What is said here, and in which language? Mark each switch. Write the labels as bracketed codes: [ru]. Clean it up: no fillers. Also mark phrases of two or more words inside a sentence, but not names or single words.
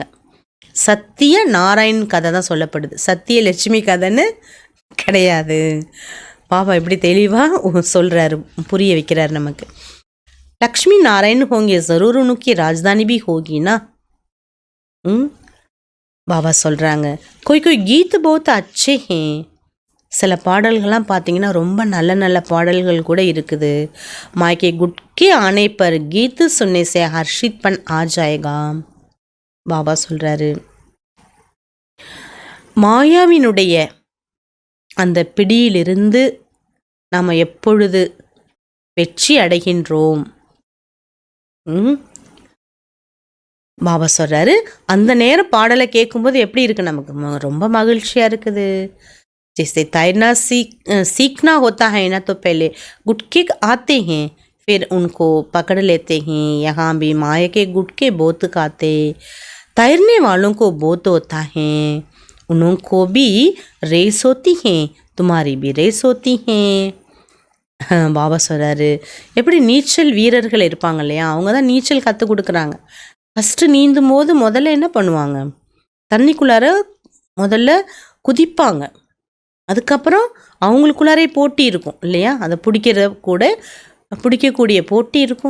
[ta] சத்திய நாராயண் கதை தான் சொல்லப்படுது, சத்திய லட்சுமி கதைன்னு கிடையாது. பாபா இப்படி தெளிவாக சொல்கிறாரு, புரிய வைக்கிறார் நமக்கு. [hi] लक्ष्मी नारायण होंगे ज़रूर उनके राजधानी भी होगी ना. [ta] பாபா சொல்கிறாங்க, [hi] कोई कोई गीत बहुत अच्छे हैं. [ta] சில பாடல்கள்லாம் பார்த்தீங்கன்னா ரொம்ப நல்ல நல்ல பாடல்கள் கூட இருக்குது. [hi] माया के गुटके आने पर गीत सुनने से हर्षित बन आ जाएगा. [ta] பாபா சொல்கிறாரு, மாயாவினுடைய அந்த பிடியிலிருந்து நாம் எப்பொழுது வெற்றி அடைகின்றோம், பாபா சொல்கிறாரு, அந்த நேரம் பாடலை கேட்கும்போது எப்படி இருக்குது, நமக்கு ரொம்ப மகிழ்ச்சியாக இருக்குது. [hi] जैसे तैरना सीखना होता है ना, तो पहले गुटके आते हैं, फिर उनको पकड़ लेते हैं. यहाँ भी माया के गुटके बहुत खाते. तैरने वालों को बहुत होता है, उनको भी रेस होती है, तुम्हारी भी रेस होती है. [ta] பாபா சொல்கிறாரு, எப்படி நீச்சல் வீரர்கள் இருப்பாங்க இல்லையா, அவங்க தான் நீச்சல் கற்றுக் கொடுக்குறாங்க. ஃபஸ்ட்டு நீந்தும் போது முதல்ல என்ன பண்ணுவாங்க, தண்ணிக்குள்ளார முதல்ல குதிப்பாங்க, அதுக்கப்புறம் அவங்களுக்குள்ளாரே போட்டி இருக்கும் இல்லையா, அதை பிடிக்கக்கூடிய போட்டி இருக்கும்.